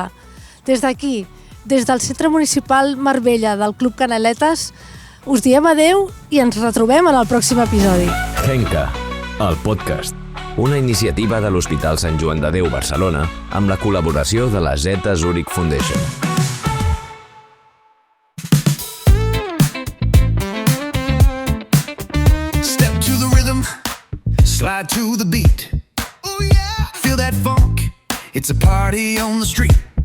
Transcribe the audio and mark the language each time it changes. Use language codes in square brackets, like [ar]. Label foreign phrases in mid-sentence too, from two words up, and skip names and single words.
[ca] Des d'aquí, des del Centre Municipal Marbella del Club Canaletes, us diem adeu i ens retrobem en el pròxim episodi. Henka, el podcast. Una iniciativa de l'Hospital Sant Joan de Déu Barcelona amb la col·laboració de la Zeta Zurich Foundation. [en] Step to the rhythm, slide to the beat. Oh yeah, feel that funk, it's a party on the street.